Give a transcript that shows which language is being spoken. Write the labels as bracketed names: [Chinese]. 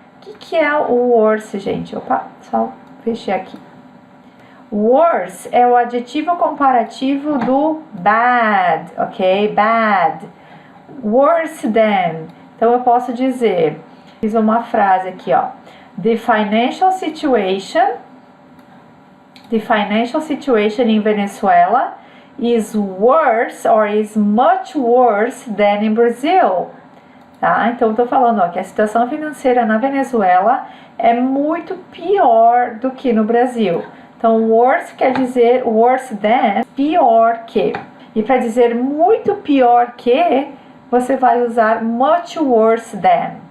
[Portuguese] O que é o worse, gente? Opa, só fechei aqui. Worse é o adjetivo comparativo do bad, ok? Bad. Worse than. Então, eu posso dizer, fiz uma frase aqui, ó. [English] The financial situation in Venezuela is worse or is much worse than in Brazil. [Portuguese] Tá? Então, eu tô falando, ó, que a situação financeira na Venezuela é muito pior do que no Brasil. Então, worse quer dizer worse than, pior que. E para dizer muito pior que, você vai usar much worse than.